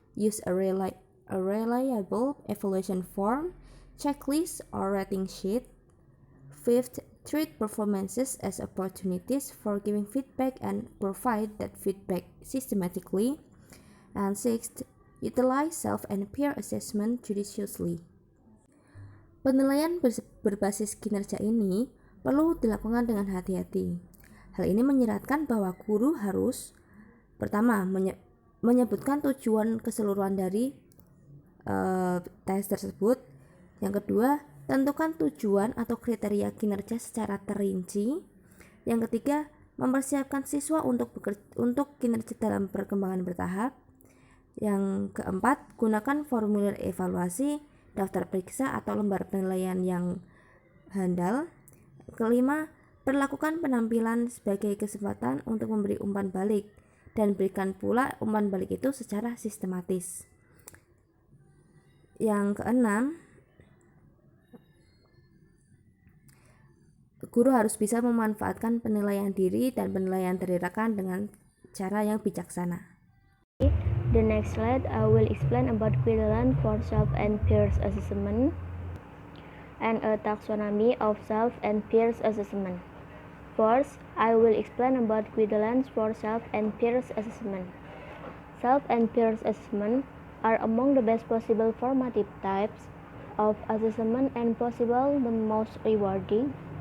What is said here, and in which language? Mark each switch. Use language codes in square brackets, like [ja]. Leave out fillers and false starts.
[en] Use a reliable evaluation form, checklist, or rating sheet. 5. Treat performances as opportunities for giving feedback and provide that feedback systematically. And 6. Utilize self and peer assessment judiciously. [id] Penilaian berbasis kinerja ini perlu dilakukan dengan hati-hati. Hal ini menyeratkan bahwa guru harus pertama menyebutkan tujuan keseluruhan dari tes tersebut. Yang kedua, tentukan tujuan atau kriteria kinerja secara terinci. Yang ketiga, mempersiapkan siswa untuk kinerja dalam perkembangan bertahap. Yang keempat, gunakan formulir evaluasi, daftar periksa atau lembar penilaian yang handal. Kelima, perlakukan penampilan sebagai kesempatan untuk memberi umpan balik dan berikan pula umpan balik itu secara sistematis. Yang keenam, guru harus bisa memanfaatkan penilaian diri dan penilaian dari rekan dengan cara yang bijaksana. [en] The next slide, I will explain about guidelines for self and peers assessment and a taxonomy of self and peers assessment. First, I will explain about guidelines for self and peers assessment. Self and peers assessment are among the best possible formative types of assessment and possible the most rewarding.